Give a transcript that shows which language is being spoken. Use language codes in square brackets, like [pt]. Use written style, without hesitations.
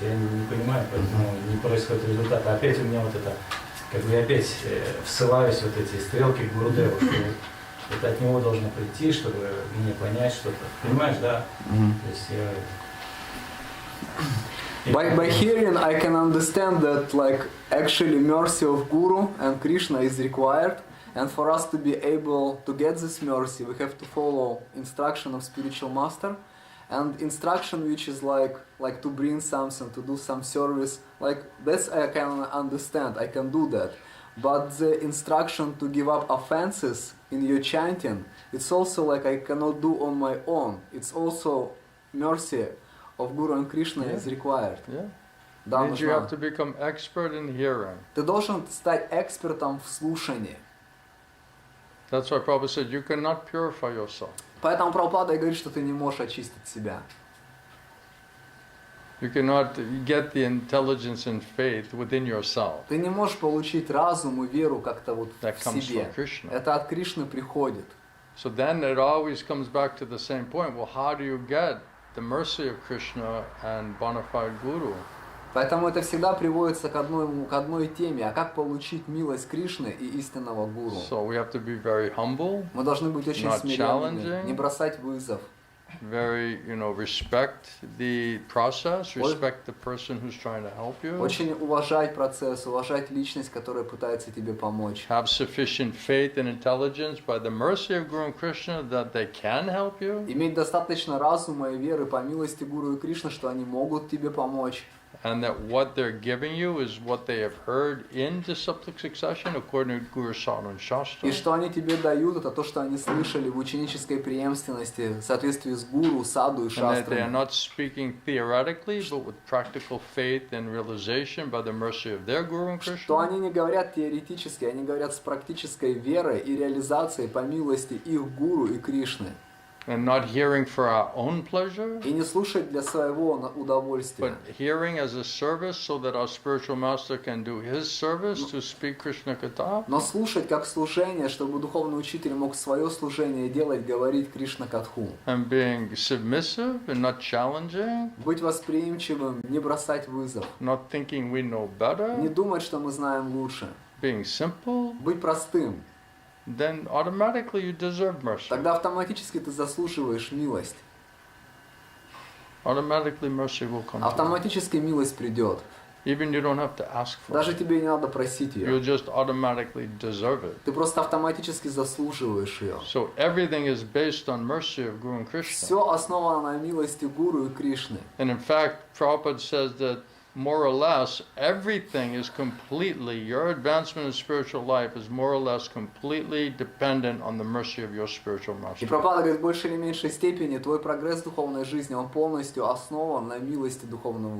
[ru] Я не понимаю, поэтому не происходит результата. Опять у меня вот это, как бы я опять всылаюсь вот эти стрелки к Гурудеву, что это от него должно прийти, чтобы мне понять что-то. Понимаешь, да? То есть [en] By hearing, I can understand that, like, actually mercy of Guru and Krishna is required, and for us to be able to get this mercy, we have to follow instruction of spiritual master, and instruction which is like to bring something, to do some service, like that's I can understand, I can do that. But the instruction to give up offenses in your chanting, it's also like I cannot do on my own. It's also mercy of Guru and Krishna is required. Yeah. [ru] Да, [en] Means you have to [ru] нужна. [en] become expert in hearing. [ru] Ты должен стать экспертом в слушании. [en] That's why Prabhupada said you cannot purify yourself. [ru] Поэтому Прабхупада и говорит, что ты не можешь очистить себя. [en] You cannot get the intelligence and faith within yourself. [ru] Ты не можешь получить разум и веру как-то вот [en] That [ru] в [en] comes [ru] себе. [en] from Krishna. [ru] Это от Кришны приходит. [en] So then it always comes back to the same point. Well, how do you get the mercy of Krishna and bona fide Guru? [ru] Поэтому это всегда приводится к одной теме. А как получить милость Кришны и истинного Гуру? [en] So we have to be very humble, [ru] Мы должны быть очень [en] Not [ru] смиренными, [en] challenging. [ru] не бросать вызов. [en] very, respect the process, respect the person who's trying to help you. [ru] Очень уважать процесс, уважать личность, которая пытается тебе помочь. [en] Have sufficient faith and intelligence by the mercy of Guru and Krishna that they can help you. [ru] Иметь достаточно разума и веры по милости Гуру и Кришны, что они могут тебе помочь. [en] And that what they're giving you is what they have heard in disciplic succession according to Guru Sadhana and Shastra. [ru] И что они тебе дают, это то, что они слышали в ученической преемственности, в соответствии с Гуру, Саду и [en] And that they are [ru] Шастрами. [en] not speaking theoretically, but with practical faith and realization by the mercy of their Guru and [ru] Что [en] Krishna. [ru] они не говорят теоретически, они говорят с практической верой и реализацией по милости их Гуру и Кришны. [en] And not hearing for our own pleasure, [ru] И не слушать для своего удовольствия, [en] but hearing as a service so that our spiritual master can do his service to speak Krishna-katha. [ru] но слушать как служение, чтобы духовный учитель мог свое служение делать, говорить Кришна-катху. [en] And being submissive and not challenging, [ru] Быть восприимчивым, не бросать вызов, [en] not thinking we know [ru] не [en] better, [ru] думать, что мы знаем лучше, [en] being simple, [ru] быть простым. [en] then automatically you deserve mercy. [ru] Тогда автоматически ты заслуживаешь милость. [en] Automatically mercy will come to you. [ru] Автоматически милость придет. [en] Even you don't have to ask for it. [ru] Даже тебе не надо просить [en] You'll just automatically deserve it. [ru] Ты просто автоматически заслуживаешь ее. [en] So everything is based on mercy of Guru and Krishna. [ru] Все основано на милости Гуру и Кришны. [en] And in fact, Prabhupada says that more or less everything is completely, your advancement in spiritual life is more or less completely dependent on the mercy of your spiritual [ru] И [en] master. [ru] Прабхупада говорит, в большей или меньшей степени твой прогресс в духовной жизни, он полностью основан на милости духовного